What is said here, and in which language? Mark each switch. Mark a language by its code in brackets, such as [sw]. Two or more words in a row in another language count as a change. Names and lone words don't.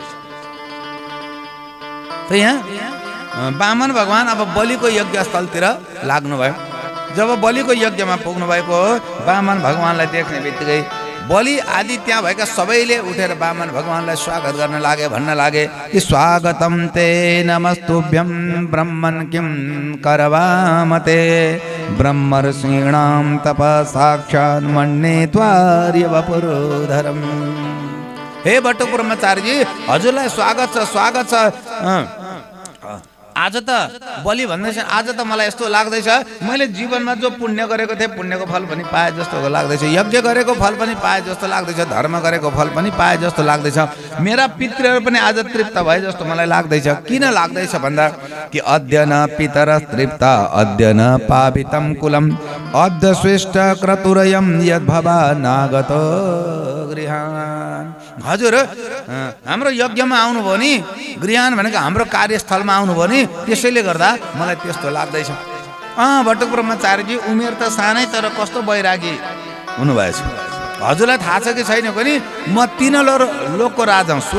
[ne] त यहाँ वामन भगवान अब बलिको यज्ञ स्थलतिर लाग्नुभयो। जब बलिको यज्ञमा पुग्नु भएको वामन भगवानलाई देख्ने बित्तिकै बलि आदि त्यहाँ भएका सबैले उठेर वामन भगवानलाई स्वागत गर्न लागे, भन्न लागे कि [sa] स्वागतम ते नमस्तुभ्यं ब्रह्मन् किं करवामते ब्रह्मर्षीणां तपसाक्षात् मन्ये त्वार्य वपुरोधरम्। [ne] हे भट्ट ब्रह्मचारीजी, हजुरलाई स्वागत छ, स्वागत छ। आज त बलि भन्दैछ, आज त मलाई यस्तो लाग्दैछ मैले जीवनमा जो पुण्य गरेको थिएँ पुण्यको फल पनि पाए जस्तो लाग्दैछ, यज्ञ गरेको फल पनि पाए जस्तो लाग्दैछ, धर्म गरेको फल पनि पाए जस्तो लाग्दैछ, मेरा पितृहरू पनि आज तृप्त भए जस्तो मलाई लाग्दैछ। किन लाग्दैछ भन्दा कि [sa] अद्य न पितर तृप्त अद्य न पावितं कुलम अद्य स्वेष्ट क्रतुरयं यद्भवा नागतो गृहान। [ne] हजुर हाम्रो यज्ञमा आउनुभयो नि, गृहान भनेको हाम्रो कार्यस्थलमा आउनुभयो नि, त्यसैले गर्दा मलाई त्यस्तो लाग्दैछ। भट्ट ब्रह्मचारीजी उमेर त सानै तर कस्तो वैरागी हुनुभएछ। हजुरलाई थाहा छ कि छैन पनि म 3 लोकको राजा हुँ।